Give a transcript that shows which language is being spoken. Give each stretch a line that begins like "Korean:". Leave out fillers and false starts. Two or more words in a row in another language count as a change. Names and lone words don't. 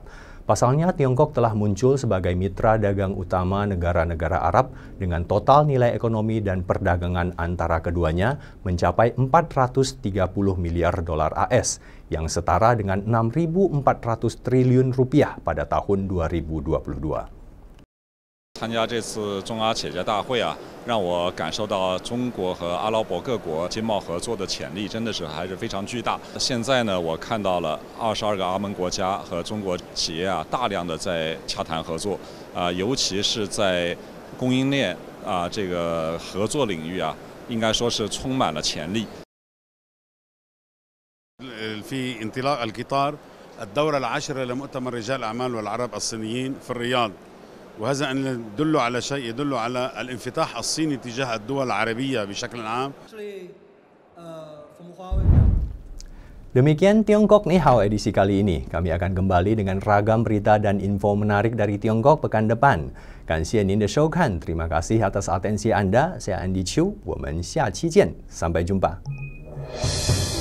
Indonesian: Pasalnya, Tiongkok telah muncul sebagai mitra dagang utama negara-negara Arab dengan total nilai ekonomi dan perdagangan antara keduanya mencapai 430 miliar dolar AS, yang setara dengan 6.400 triliun rupiah pada tahun 2022.
Chinese: 参加这次中阿企业家大会啊，让我感受到中国和阿拉伯各国经贸合作的潜力真的是还是非常巨大。现在呢，我看到了22个阿盟国家和中国企业啊，大量的在洽谈合作，尤其是在供应链这个合作领域啊，应该说是充满了潜力。
Arabic: في انطلاق القطار الدورة العاشرة لمؤتمر رجال الأعمال والعرب الصينيين في الرياض. وهذا أن يدل على شيء يدل على الانفتاح الصيني تجاه الدول العربية بشكل عام.
Indonesian: Demikian Tiongkok Ni Hao edisi kali ini. Kami akan kembali dengan ragam berita dan info menarik dari Tiongkok pekan depan.
Chinese: Kanxie 您的收看.
Indonesian: Terima kasih atas atensi Anda. Saya Andy Chiu.
Chinese: 我们下期见.
Indonesian: Sampai jumpa.